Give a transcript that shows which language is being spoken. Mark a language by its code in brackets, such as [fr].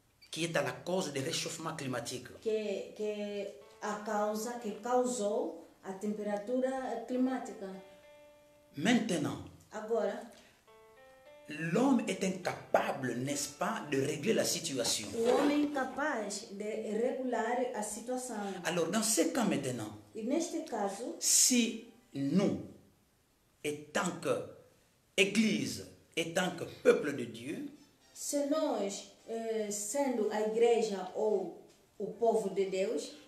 [fr] qui est à la cause du réchauffement climatique. [pt] que a causa que causou a temperatura climática. [fr] Maintenant, [pt] Agora, [fr] l'homme est incapable, n'est-ce pas, de régler la situation. [pt] o homem é capaz de regular a situação. [fr] Alors, dans ce cas maintenant, [pt] E neste caso, [fr] si nous, étant que Église, étant que peuple de Dieu, [pt] se nós, sendo a igreja ou o povo de Deus,